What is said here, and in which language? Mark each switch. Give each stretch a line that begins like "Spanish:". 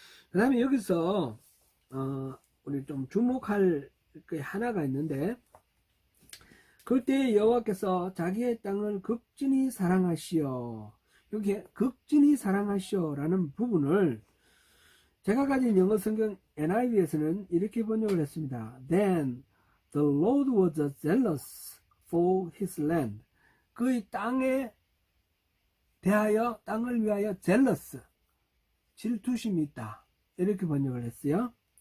Korean: 그 다음에 여기서 우리 좀 주목할 게 하나가 있는데, 그때 여호와께서 자기의 땅을 극진히 사랑하시오. 여기 극진히 사랑하시오 라는 부분을 제가 가진 영어 성경 NIV에서는 이렇게 번역을 했습니다.
English: Then the Lord was jealous for his land.
Korean: 그의 땅에 대하여, 땅을 위하여 jealous, 질투심이 있다. 이렇게 번역을 했어요.